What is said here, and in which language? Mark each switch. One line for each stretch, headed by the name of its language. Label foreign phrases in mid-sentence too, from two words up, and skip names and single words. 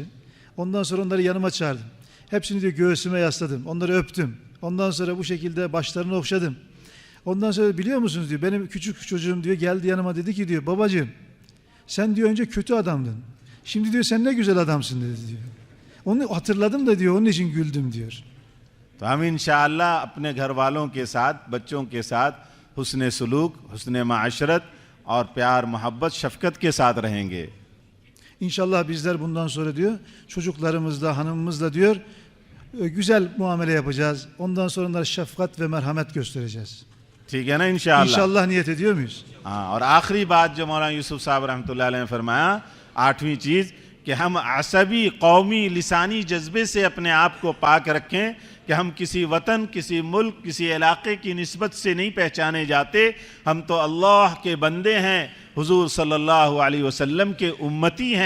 Turkish: Ondan sonra onları yanıma çağırdım. Hepsini diyor göğsüme yasladım. Onları öptüm. Ondan sonra bu şekilde başlarını okşadım. Ondan sonra biliyor musunuz diyor benim küçük çocuğum diyor geldi yanıma dedi ki diyor babacığım sen diyor önce kötü adamdın. Şimdi diyor sen ne güzel adamsın dedi diyor. Onu hatırladım da diyor onun için güldüm diyor.
Urdu: تو ہم ان شاء اللہ اپنے گھر والوں کے ساتھ، بچوں کے ساتھ حسن سلوک، حسن معاشرت اور پیار، محبت، شفقت کے ساتھ رہیں گے.
Turkish: İnşallah bizler bundan sonra diyor çocuklarımızla, hanımımızla diyor güzel muamele yapacağız. Ondan sonra onlara şefkat ve merhamet göstereceğiz.
Urdu: ٹھیک ہے نا ان شاء اللہ?
Turkish: İnşallah niyet ediyor muyuz?
Urdu: ہاں، اور آخری بات جو مولانا یوسف صاحب رحمۃ اللہ علیہ نے فرمایا، آٹھویں چیز کہ ہم عصبی، قومی، لسانی جذبے سے اپنے آپ کو پاک رکھیں کہ ہم کسی وطن، کسی ملک، کسی علاقے کی نسبت سے نہیں پہچانے جاتے. ہم تو اللہ کے بندے ہیں، حضور صلی اللہ علیہ وسلم کے امتی ہیں.